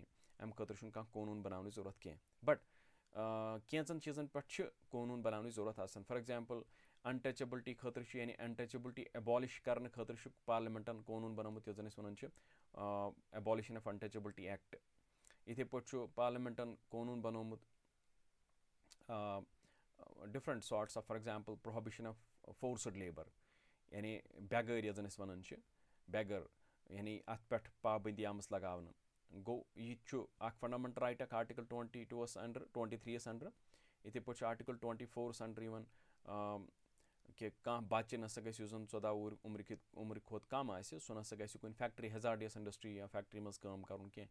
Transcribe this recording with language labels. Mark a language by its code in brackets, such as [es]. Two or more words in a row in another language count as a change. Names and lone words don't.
[ks] اَمہِ خٲطرٕ چھُنہٕ کانٛہہ قونوٗن بناونٕچ ضروٗرت کینٛہہ. بٹ کینٛژن چیٖزن پٮ۪ٹھ چھِ قونوٗن بناونٕچ ضروٗرت آسان. [en] for example untouchability [ks] خٲطرٕ چھُ یعنی [en] untouchability abolish [ks] کرنہٕ خٲطرٕ چھُ پارلِمنٹن قونوٗن بنومُت یَتھ زن أسۍ وَنان چھِ [en] abolition of untouchability act. [ks] یِتھٕے پٲٹھۍ چھُ پارلِمنٹن قونوٗن بنومُت [en] different sorts of for example prohibition of forced labour. [ks] یعنی بیگٲرۍ یَتھ زن أسۍ وَنان چھِ بیگر یعنی اَتھ پٮ۪ٹھ پابنٛدی آمٕژ لگاونہٕ. گوٚو یہِ تہِ چھُ اکھ [en] fundamental right [ks] اکھ [en] article 22 under 23 under. [ks] یِتھٕے پٲٹھۍ چھُ [en] article 24 under [ks] یِوان کہِ کانٛہہ بچہِ نسا گژھِ یُس زن 14 وُہُر عُمرِ کھۄتہٕ کم آسہِ سُہ نسا گژھِ کُنہِ [en] factory hazardous industry [ks] یا فیکٹری منٛز کٲم کرُن کینٛہہ.